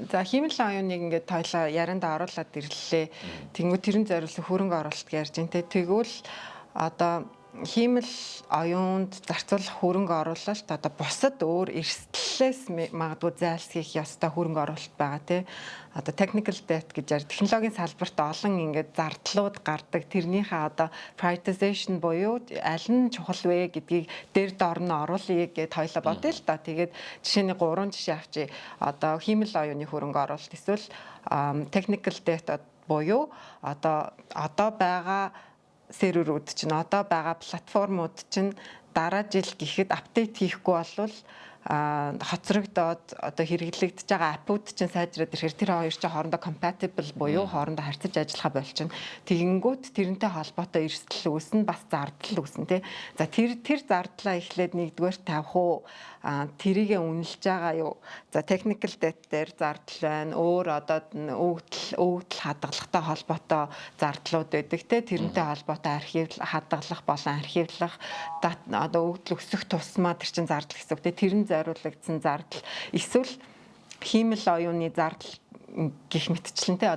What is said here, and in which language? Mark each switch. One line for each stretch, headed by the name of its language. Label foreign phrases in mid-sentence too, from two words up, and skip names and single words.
Mongolian: За хиймэл оюуныг ингээд тойлоо ярианда оруулаад ирлээ. Тэнгүү тэрэн зориулсан хөрөнгө оруулалт ярьж байна те. Тэгвэл одоо хиймэл оюунд зарцуулах хөрөнгө оруулалт одоо бусад өөр эрсдлээс магадгүй зайлсхийх ёстой хөрөнгө оруулалт байгаа тий. Одоо
English: technical debt
Mongolian: гэж ярь технологийн салбарт олон ингээд зардлууд гардаг. Тэрнийхээ одоо prioritization буюу аль нь чухал вэ гэдгийг дээр доорно оруулъя гэж тойлоо бодъё л та. Тэгээд жишээний 3 жишээ авчи. Одоо хиймэл оюуны хөрөнгө оруулалт эсвэл
English: technical debt
Mongolian: буюу одоо байгаа серверүүд чинь одоо байгаа платформуд чинь дараа жил гэхэд апдейт хийхгүй болвол хоцрогдоод одоо хэрэглэгдэж байгаа аппууд чинь сайжраад ирэхээр тэр хоёр чинь хоорондоо compatible буюу хоорондоо харьцаж ажиллахаа болчихно. Тэгэнгүүт тэрнтэй холбоотой эрсдэл үүснэ, бас зардал үүснэ тий. За тэр зардлаа эхлээд нэгдүгээр тавих уу? Тэрийгэ үнэлж байгаа юу? За
English: technical debt
Mongolian: дээр зардал байна. Өөр одоо өгдөл хадгалагтай холбоотой зардлууд байдаг тий. Тэрнтэй холбоотой хадгалах болон архивлах одоо өгдөл өсөх тусмаа тэр чин зардал гэсэн үг тий. Тэрэн зориулагдсан зардал эсвэл хиймэл оюуны зардал гэх мэтчлэн тий.